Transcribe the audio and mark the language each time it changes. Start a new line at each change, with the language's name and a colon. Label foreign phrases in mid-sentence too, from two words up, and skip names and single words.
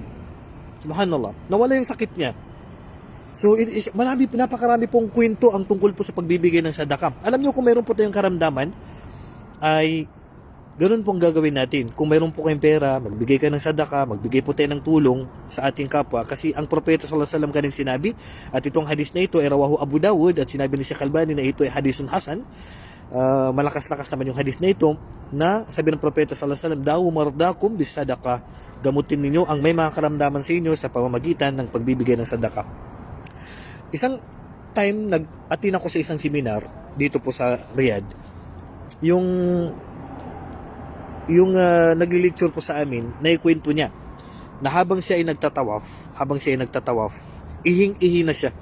Filipino: Subhanallah, nawala yung sakit niya. So, napakarami pong kwento ang tungkol po sa pagbibigay ng sadaka. Alam niyo kung meron po tayong karamdaman, ay ganun pong gagawin natin. Kung meron po kayong pera, magbigay ka ng sadaka, magbigay po tayo ng tulong sa ating kapwa. Kasi ang propeta
Arabic: صلى الله عليه وسلم
Filipino: kaning sinabi, at itong hadis na ito ay rawahu Abu Dawud, at sinabi ni Sheikh Albani na ito ay
Arabic: حديث حسن.
Filipino: Malakas-lakas naman yung hadis na ito, na sabi ng propeta
Arabic: صلى الله عليه وسلم, داووا مرضاكم بالصدقة,
Filipino: gamutin ninyo ang may mga karamdaman sa inyo sa pamamagitan ng pagbibigay ng sadaka. Isang time nag-attend ako sa isang seminar dito po sa Riyadh. Yung nagli-lecture po sa amin, naikwento niya na habang siya ay nagtatawaf, ihing-ihi na siya.